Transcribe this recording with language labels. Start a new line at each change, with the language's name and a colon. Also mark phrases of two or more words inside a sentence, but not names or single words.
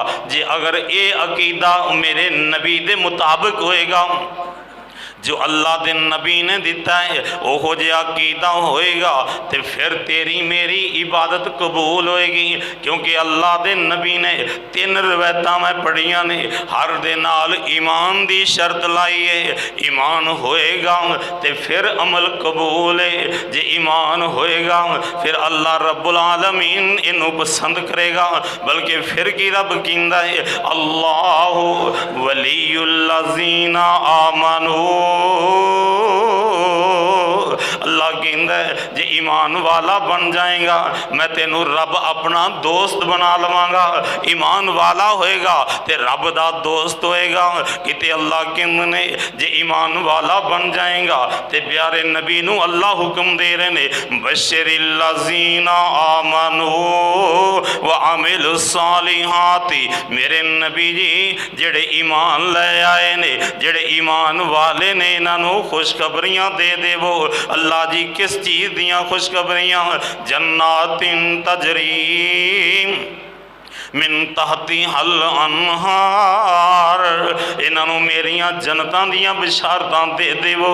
Punjabi: جے اگر یہ عقیدہ میرے نبی دے مطابق ہوئیگا، جو اللہ کے نبی نے دتا ہے اوہو جیہا عقیدہ ہوئیگا، تو فیر تیری میری عبادت قبول ہوئیگی. کیونکہ اللہ کے نبی نے 3 روایتاں میں پڑھیاں نے، ہر دے نال ایمان کی شرط لائی ہے. ایمان ہوئیگا تو فیر عمل قبول ہے، جے ایمان ہوئیگا فیر
Arabic: الله رب العالمين
Punjabi: انوں پسند کریگا. بلکہ فیر کی رب کہندا ہے,
Arabic: الله ولي الذين آمنوا,
Punjabi: اللہ کہتا ہے جے ایمان والا بن جائیگا میں تینوں رب اپنا دوست بنا لوانگا. ایمان والا ہوئیگا تے رب دا دوست ہوئیگا. کتے اللہ کہتے نے جے ایمان والا بن جائیگا تے پیارے نبی نوں اللہ حکم دے رہے نے,
Arabic: بشر الذين آمنوا وعملوا الصالحات.
Punjabi: میرے نبی جی جیہڑے ایمان لے آئے نے، جیہڑے ایمان والے نے، انہوں خوشخبریاں دے دیوو. اللہ جی کس چیز دیاں خوشخبریاں?
Arabic: جنات تجري من تحتها الأنهار,
Punjabi: انہوں میریاں جنتاں دیاں بشارتاں دے دیوو.